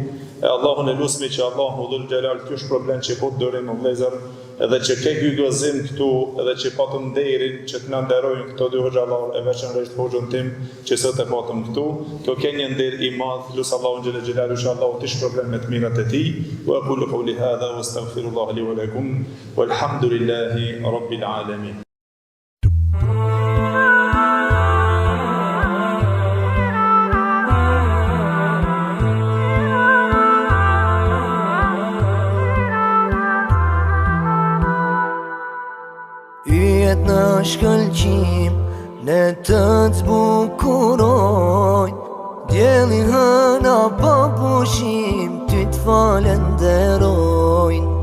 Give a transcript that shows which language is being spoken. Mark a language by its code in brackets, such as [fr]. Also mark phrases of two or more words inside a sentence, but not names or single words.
[sq] E Allahun e lusmi që [ar] الله ذو الجلال [sq] ky është problem që po dorim në vëllezër edhe që ke ky gëzim këtu edhe që patëm nderin që të na nderojnë këto dy hoxhallar e veçanërisht hoxhën tim që sot e patëm këtu. Kjo ka një nder i madh, lut Allahu [ar] جل جلاله [sq] që Allahu të shpërblet me të mirat e tij. [ar] وأقول قولي هذا وأستغفر الله لي ولكم والحمد لله رب العالمين. [sq] Yjet në shkëlqim, ne të zbukurojnë, djeli hëna pa pushim, ty të falenderojnë.